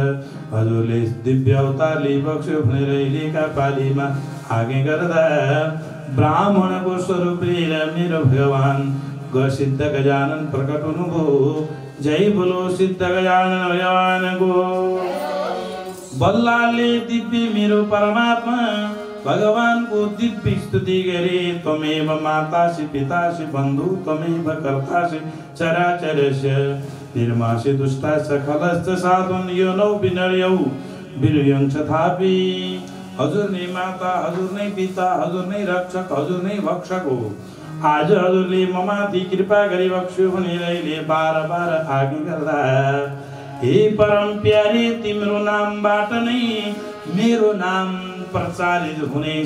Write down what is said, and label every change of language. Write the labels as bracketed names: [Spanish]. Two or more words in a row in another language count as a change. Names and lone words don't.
[Nepali] हजुरले दिव्य अवतारले बक्स्यो भनेर अहिलेका पालीमा आगे गर्दा ब्राह्मणको स्वरूप लिएर मेरो भगवान सिद्ध गजानन प्रकट हुनुभयो। जय बोलो सिद्ध गजानन भगवानको। बल्लालले दिव्य मेरो परमात्मा भगवानको दिव्य स्तुति गरे। [Sanskrit] त्वमेव मातासि पितासि बन्धु त्वमेव कर्तासि चराचरस्य निर्मासि दुष्टाश्च खलश्च साधुन यो नौ विनर्यौ विनयं तथापि। [Nepali] हजुर नै माता, हजुर नै पिता, हजुर नै रक्षक, हजुर नै भक्षक हो। आज हजुरले ममाथि कृपा गरी बक्स्यो भनेर अहिले बार आज्ञा गर्दा, हे परम प्यारे, तिम्रो नामबाट नै मेरो नाम प्रचारित हुनेछ।